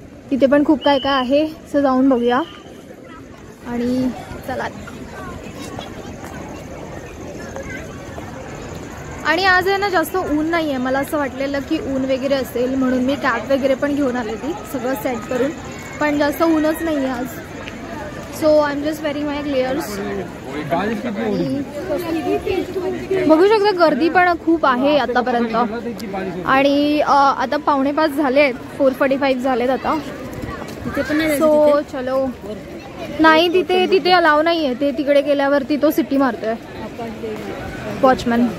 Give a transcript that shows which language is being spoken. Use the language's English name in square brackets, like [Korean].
[Marathi] तिथे पण खूप काय काय आहे, असं जाऊन बघूया. आणि चला. आणि आज आहे ना जास्त ऊन नाही आहे. मला असं वाटलेलं की ऊन वगैरे असेल म्हणून मी कॅप वगैरे पण घेऊन आली ती सगळं सेट करून, पण जास्त ऊनच नाही आहे आज. [English] So I am just wearing my glares. [Marathi] बघू शकता गर्दी पण खूप आहे आतापर्यंत. आणि आता 4:45 झालेत, 4:45 झालेत आता. सो चलो. नाही तिथे अलाव नाही आहे. ते तिकडे गेल्यावरती तो सिटी मारतोय वॉचमॅन.